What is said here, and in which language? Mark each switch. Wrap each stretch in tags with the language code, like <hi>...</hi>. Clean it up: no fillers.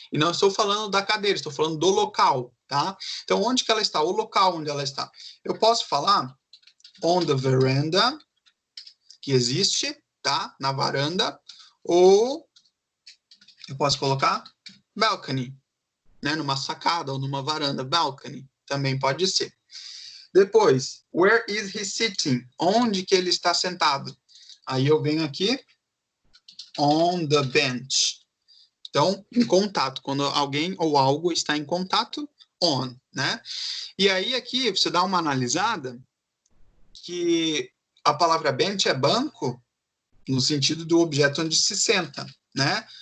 <pt>E não estou falando da cadeira, estou falando do local, tá? Então, onde que ela está? O local onde ela está. Eu posso falar</pt> <en>on the veranda,</en> <pt>que existe, tá? Na varanda. Ou eu posso colocar balcony, né? Numa sacada ou numa varanda. Balcony também pode ser. Depois,</pt> <en>where is he sitting?</en> <pt>Onde que ele está sentado? Aí eu venho aqui,</pt> <en>on the bench.</en> <pt>Então, em contato, quando alguém ou algo está em contato, on, né? E aí aqui você dá uma analisada que a palavra bench é banco no sentido do objeto onde se senta, né?</pt>